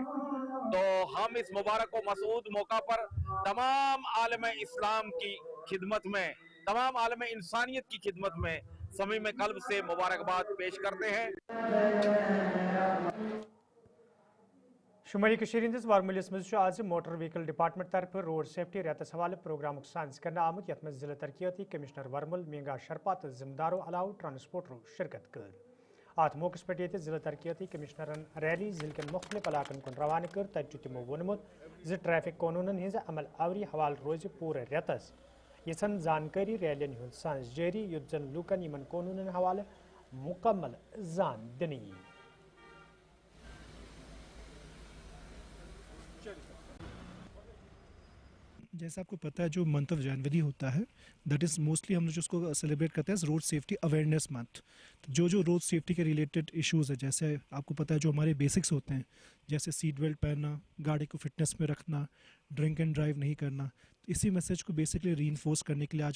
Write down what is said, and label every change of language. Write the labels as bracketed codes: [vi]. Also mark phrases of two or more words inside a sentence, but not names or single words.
[ur] تو ہم اس مبارک و مسعود موقع پر تمام عالم اسلام کی خدمت میں، تمام عالم انسانیت کی خدمت میں صمیم قلب سے مبارکباد پیش کرتے ہیں۔ [ks] شمالی کشیر ہندس وارملس مز آج [en] motor vehicle department [ks] طرف [en] road safety [ks] ریتس حوالہ پروگرام سائنس کرنے آمت، یت مز ضلع ترقیاتی کمشنر ورمل مینگا شرپا تو ذمہ دارو علاوہ ٹرانسپورٹرو شرکت کر۔ ات موقع پہ یہ ضلع ترقیاتی کمشنرن ریلی ضلع کن مختلف علاقن کن روانہ کر، تتہ تمو وونمت ٹریفک قانونن ہز عمل آوری حوالہ روز پورے ریتس۔ یژھن زانکاری ریلین ہند سانس جاری، یت زن لوکن یمن قانونن حوالہ مکمل زان دنی یی۔ [ur] جیسا آپ کو پتہ ہے جو [en] month of January [ur] ہوتا ہے [en] that is mostly [ur] ہم جو اس کو سیلیبریٹ کرتے ہیں [en] road safety awareness month. [ur] جو [en] road safety [ur] کے [en] related issues [ur] ہیں، جیسے آپ کو پتہ ہے جو ہمارے بیسکس ہوتے ہیں، جیسے [en] seat belt [ur] پہننا، گاڑی کو فٹنس میں رکھنا، [en] drink and drive [ur] نہیں کرنا، اسی میسج کو بیسکلی ری انفورس کرنے کے لیے آج